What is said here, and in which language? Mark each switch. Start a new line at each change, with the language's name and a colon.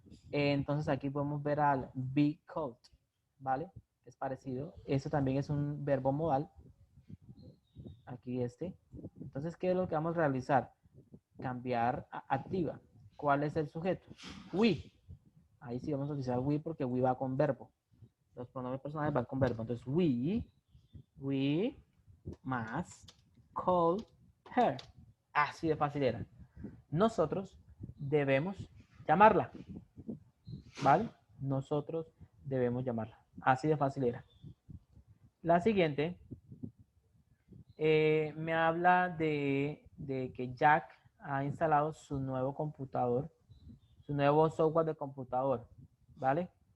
Spanish: Entonces aquí podemos ver al
English: be called,
Spanish: ¿vale? Es parecido. Eso también es un verbo modal. Aquí este. Entonces, ¿qué es lo que vamos a realizar? Cambiar a activa. ¿Cuál es el sujeto? We. Ahí sí vamos a utilizar we porque we va con verbo. Los pronombres personales van con verbo.
English: Entonces, we must call her.
Spanish: Así de fácil era. Nosotros debemos llamarla. ¿Vale? Nosotros debemos llamarla. Así de fácil era. La siguiente me habla de que Jack ha instalado su nuevo computador, su nuevo software de computador, ¿vale?